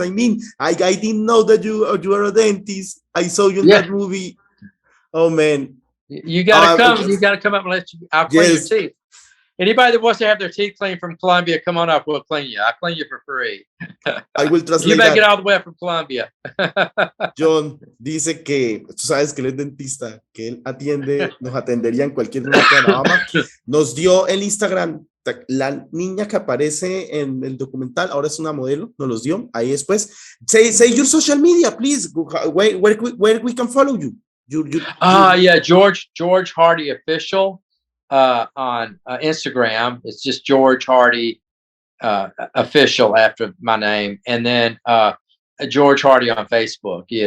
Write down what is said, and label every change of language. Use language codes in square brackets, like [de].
[en] I mean, I didn't know that you are a dentist. I saw you in that movie. Oh man, you gotta come. You gotta come up and I'll clean your teeth. Anybody that wants to have their teeth cleaned from Colombia, come on up. We'll clean you. I'll clean you for free. I will translate. You make it all the way up from Colombia. [es] John dice que tú sabes que él es dentista, que él atiende, nos atendería en cualquier lugar de Alabama. Nos dio el Instagram. La niña que aparece en el documental ahora es una modelo, nos los dio ahí después. [en] Say your social media, please. Where we can follow you. Yeah, George Hardy Official on Instagram. It's just George Hardy Official after my name, and then George Hardy on Facebook.